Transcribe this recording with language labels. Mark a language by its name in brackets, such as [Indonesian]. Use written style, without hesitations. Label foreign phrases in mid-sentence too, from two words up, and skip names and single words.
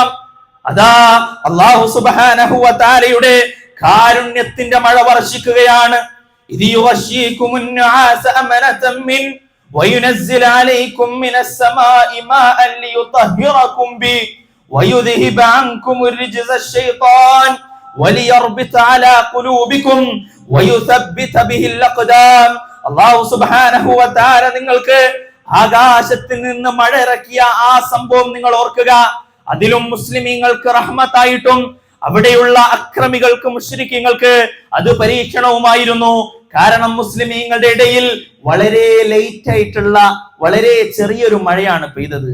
[Malayalam] അതാ [Arabic] الله سبحانه وتعالى [Malayalam] കാരുണ്യത്തിന്റെ മഴ വർഷിക്കുകയാണ്. [Arabic] إذ يغشيكم النعاس أمنة من وينزل عليكم من السماء ماء ليطهركم به ويذهب عنكم الرجز الشيطان وليربط على قلوبكم ويثبت به الأقدام. الله سبحانه وتعالى [Malayalam] നിങ്ങൾക്ക് ആകാശത്തിൽ നിന്ന് മഴ ഇറക്കിയ ആ സംഭവം നിങ്ങൾ ഓർക്കുക. അതിലും മുസ്ലിമീങ്ങൾക്ക് റഹ്മത്തായിട്ടും അവിടെയുള്ള അക്രമികൾക്ക് മുശ്രിക്കീങ്ങൾക്ക് അത് പരീക്ഷണവുമായിരുന്നു. കാരണം മുസ്ലിമീങ്ങളുടെ ഇടയിൽ വളരെ ലേറ്റ് ആയിട്ടുള്ള വളരെ ചെറിയൊരു മഴയാണ് പെയ്തത്.